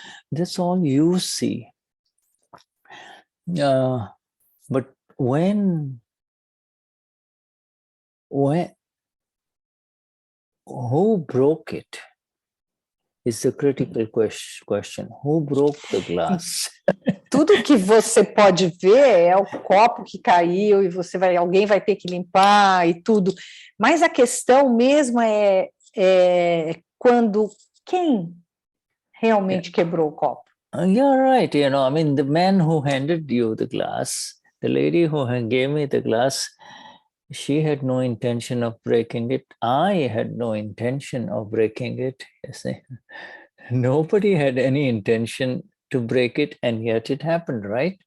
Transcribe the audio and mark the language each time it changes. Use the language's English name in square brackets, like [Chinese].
[English] That's all you see. But when who broke it is the critical question. Who broke the glass? [Portuguese] Tudo que você pode ver é o copo que caiu e alguém vai ter que limpar e tudo. Mas a questão mesmo é quando quem realmente quebrou o copo. [English] You're right. I mean, the man who handed you the glass, the lady who gave me the glass, she had no intention of breaking it. I had no intention of breaking it. You see, nobody had any intention to break it, and yet it happened, right?